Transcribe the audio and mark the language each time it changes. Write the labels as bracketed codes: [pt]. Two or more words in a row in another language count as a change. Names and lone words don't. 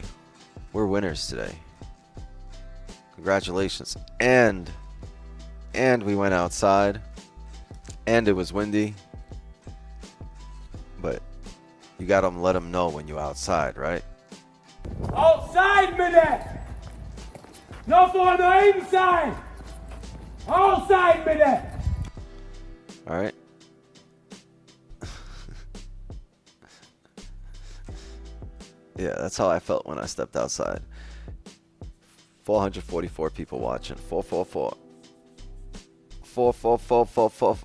[en] We're winners today. Congratulations. And we went outside, and it was windy. But you gotta let them know when you're outside, right? [no] Outside med det! Nå får du inside! Outside med det! [en] All right. Yeah, that's how I felt when I stepped outside. 444 people watching. 444. 44444.